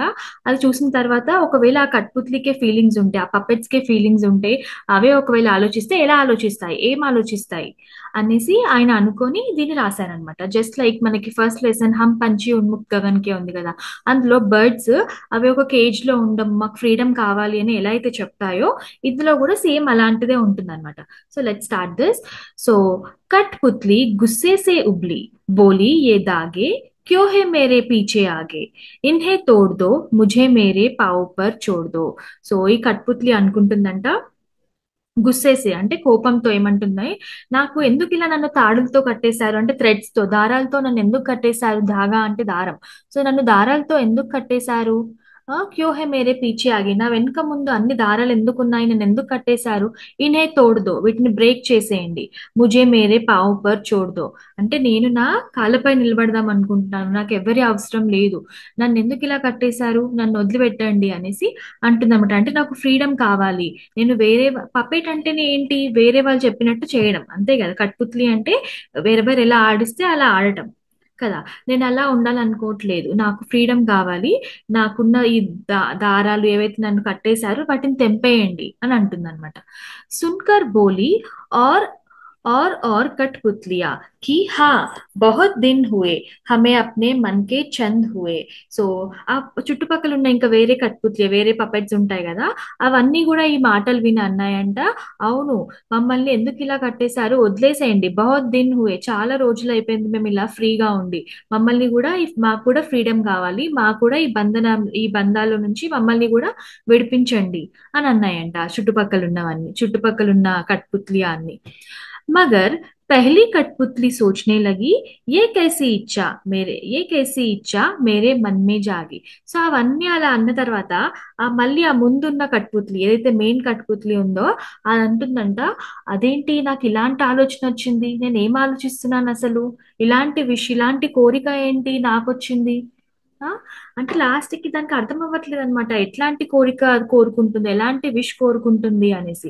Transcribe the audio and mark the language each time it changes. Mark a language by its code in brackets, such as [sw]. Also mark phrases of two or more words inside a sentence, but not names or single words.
[te] అది చూసిన తర్వాత ఒకవేళ ఆ కట్పుత్లికే ఫీలింగ్స్ ఉంటే, ఆ పప్పెట్స్ కే ఫీలింగ్స్ ఉంటే, అవే ఒకవేళ ఆలోచిస్తే ఎలా ఆలోచిస్తాయి, ఏం ఆలోచిస్తాయి అనేసి ఆయన అనుకొని దీన్ని రాశారనమాట. [en] just like [te] మనకి [en] first lesson [te] హమ్ పంచి ఉన్ముక్త్ గగన్ కే ఉంది కదా, అందులో బర్డ్స్ అవి ఒక కేజ్ లో ఉండడం, మాకు ఫ్రీడమ్ కావాలి అని ఎలా అయితే చెప్తాయో, ఇందులో కూడా సేమ్ అలాంటిదే ఉంటుంది అనమాట. [en] so let start this. [hi] సో कठपुतली गुस्से से उबली, बोली ये दागे क्यों है मेरे पीछे आगे, इन्हें तोड़ दो मुझे मेरे पाँव पर छोड़ दो. [te] సో ఈ కట్పుత్లి అనుకుంటుందంట, గుస్సేసి అంటే కోపంతో ఏమంటుంది, నాకు ఎందుకు ఇలా నన్ను తాడులతో కట్టేశారు అంటే థ్రెడ్స్ తో, దారాలతో నన్ను ఎందుకు కట్టేశారు, ధాగా అంటే దారం. సో నన్ను దారాలతో ఎందుకు కట్టేశారు, [hi] क्यों है मेरे पीछे आगे, [te] నా వెనుక ముందు అన్ని దారాలు ఎందుకు ఉన్నాయి, నన్ను ఎందుకు కట్టేశారు, [hi] इन्हें तोड़ दो, [te] వీటిని బ్రేక్ చేసేయండి, [hi] मुझे मेरे पाँव पर छोड़ दो, [te] అంటే నేను నా కాళ్ళపై నిలబడదాం అనుకుంటున్నాను, నాకు ఎవరి అవసరం లేదు, నన్ను ఎందుకు ఇలా కట్టేశారు, నన్ను వదిలిపెట్టండి అనేసి అంటుందన్నమాట. అంటే నాకు ఫ్రీడమ్ కావాలి, నేను వేరే, పపెట్ అంటేనే ఏంటి, వేరే వాళ్ళు చెప్పినట్టు చేయడం అంతే కదా. కట్పుత్లి అంటే వేరెవరు ఎలా ఆడిస్తే అలా ఆడటం కదా. నేను అలా ఉండాలనుకోవట్లేదు, నాకు ఫ్రీడమ్ కావాలి, నాకున్న ఈ దారాలు ఏవైతే నన్ను కట్టేశారో వాటిని తెంపేయండి అని అంటుందన్నమాట. [hi] सुनकर बोली और और कठपुतलियां कि हाँ बहुत दिन हुए हमें अपने मन के चंद हुए. [te] సో ఆ చుట్టుపక్కల ఉన్న ఇంకా వేరే కట్పుత్లి, వేరే పపెట్స్ ఉంటాయి కదా, అవన్నీ కూడా ఈ మాటలు విని అన్నాయంట, అవును మమ్మల్ని ఎందుకు ఇలా కట్టేశారు, వదిలేసేయండి, [hi] बहुत दिन हुए, [te] చాలా రోజులు అయిపోయింది మేము ఇలా ఫ్రీగా ఉండి, మమ్మల్ని కూడా మాకు కూడా ఫ్రీడమ్ కావాలి, మాకు కూడా ఈ బంధాల నుంచి మమ్మల్ని కూడా విడిపించండి అని అన్నాయంట ఆ చుట్టుపక్కల ఉన్నవన్నీ, చుట్టుపక్కల ఉన్న కట్పుత్లి అన్ని. [hi] मगर पहली कठपुतली सोचने लगी, ये कैसी इच्छा मेरे मन में जागी. [te] సో అవన్నీ అలా అన్న తర్వాత మళ్ళీ ఆ ముందున్న కట్పుత్లి, ఏదైతే మెయిన్ కట్పుత్లి ఉందో, అది అంటుందంట, అదేంటి నాకు ఇలాంటి ఆలోచన వచ్చింది, నేను ఏం ఆలోచిస్తున్నాను అసలు, ఇలాంటి కోరిక ఏంటి నాకు వచ్చింది. ఆ, అంటే లాస్ట్ కి దానికి అర్థం అవ్వట్లేదు అనమాట, ఎట్లాంటి కోరిక అది కోరుకుంటుంది, ఎలాంటి విష్ కోరుకుంటుంది అనేసి.